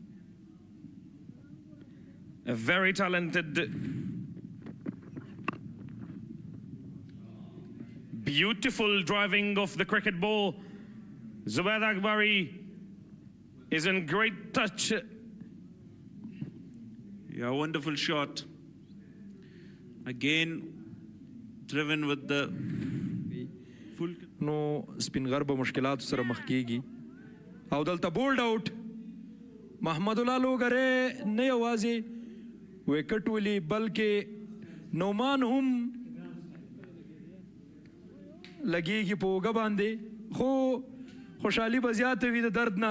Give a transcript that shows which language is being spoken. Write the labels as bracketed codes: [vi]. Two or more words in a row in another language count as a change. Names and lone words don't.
[en] A very talented, beautiful driving of the cricket ball. Zubair Akbari is in great touch. Yeah, wonderful shot. Again, driven with the full. [ps] نو سپینغر به مشکلاتو سره مخ کیږي او دلته بولډ آوټ محمد الله لوګره نه یوازې وکټ ولي بلکې نومان هم لګیږي په اوږه باندې خو خوشحالي به زیاته وي د درد نه